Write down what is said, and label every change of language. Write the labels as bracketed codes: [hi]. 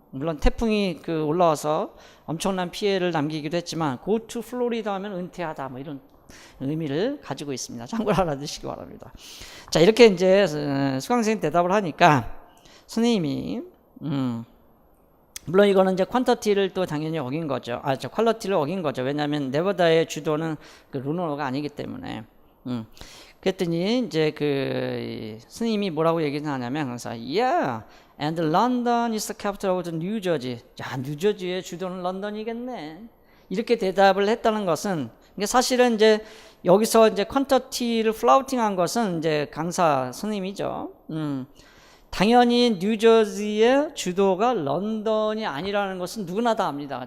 [ko] 물론 태풍이 올라와서 엄청난 피해를 남기기도 했지만 [en] go to Florida [ko] 하면 은퇴하다 뭐 이런 의미를 가지고 있습니다. 참고로 알아두시기 바랍니다. 자, 이렇게 이제 수강생이 대답을 하니까 선생님이 물론 이거는 이제 퀀터티를 또 당연히 어긴 거죠. 퀄리티를 어긴 거죠. 왜냐하면 네바다의 주도는 루노가 아니기 때문에. 그랬더니 이제 스님이 뭐라고 얘기를 하냐면 항상 [en] yeah, and London is the capital of New Jersey. [ko] 야, 뉴저지의 주도는 런던이겠네. 이렇게 대답을 했다는 것은 사실은 이제 여기서 이제 퀀터티를 플라우팅한 것은 이제 강사 스님이죠. 당연히 뉴저지의 주도가 런던이 아니라는 것은 누구나 다 압니다.